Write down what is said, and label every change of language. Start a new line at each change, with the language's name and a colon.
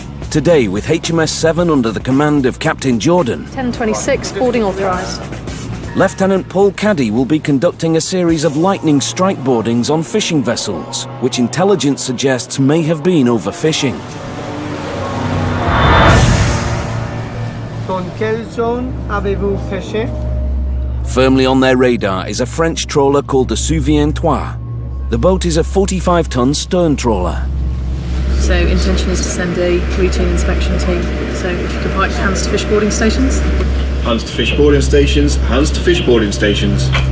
English: Today, with HMS 7 under the command of Captain Jordan, 10:26, boarding authorised. Lieutenant Paul Caddy will be conducting a series of lightning strike boardings on fishing vessels, which intelligence suggests may have been overfishing.
French: Dans quelle zone avez-vous pêché?
English: Firmly on their radar is a French trawler called the Souviens-toi. The boat is a 45-ton stern trawler. So intention is to send a routine inspection team. So if you could pipe hands to fish boarding stations. Hands to fish boarding stations, hands to fish boarding stations.